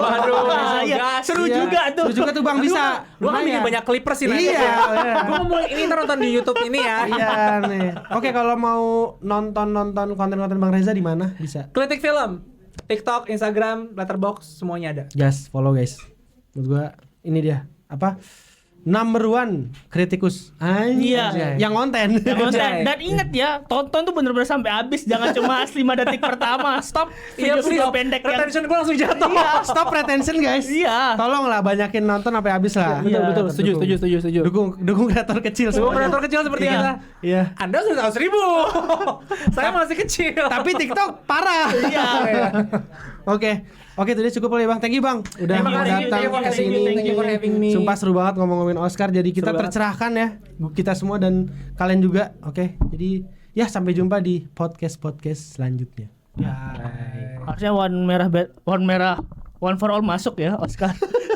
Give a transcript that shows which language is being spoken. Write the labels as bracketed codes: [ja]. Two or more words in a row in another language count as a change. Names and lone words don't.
[id] Waduh, iya. Seru Iya. juga tuh. Seru juga tuh Bang bisa. Gua kan bikin Lumayan. banyak clippers sih nanti. Iya. Gua ngomong ini ntar nonton di YouTube ini ya. Iya nih. Oke, kalau mau nonton konten-konten Bang Reza di mana bisa? Kritik film, TikTok, Instagram, Letterboxd, semuanya ada. [en] Just follow guys. [id] Menurut gua ini dia apa? [en] Number one [id] kritikus. Iya. Yang konten. Dan ingat ya, tonton tuh bener-bener sampai habis, jangan cuma 5 detik pertama. Stop Iya, video-video pendek yang retention gua langsung jatuh. [en] Stop retention guys. [id] Iya. Tolonglah banyakin nonton sampai habis lah. Betul, betul. Setuju, Dukung. setuju. Dukung kreator kecil Semua semuanya. kreator kecil seperti Iya. Anda. Iya. Anda sudah tahu 1000. Saya masih kecil. Tapi TikTok parah. Iya. Oke, itu dia cukup ya Bang. [en] Thank you [id] Bang. Udah Terima mau kasih, datang [en] thank you for [id] ke [en] having [id] sini. [en] me, thank you for having me. [id] Sumpah seru banget ngomong-ngomongin Oscar. Jadi kita Seru banget. tercerahkan ya. Kita semua dan kalian juga. Oke. Jadi ya sampai jumpa di podcast selanjutnya. Harusnya one for all masuk ya Oscar.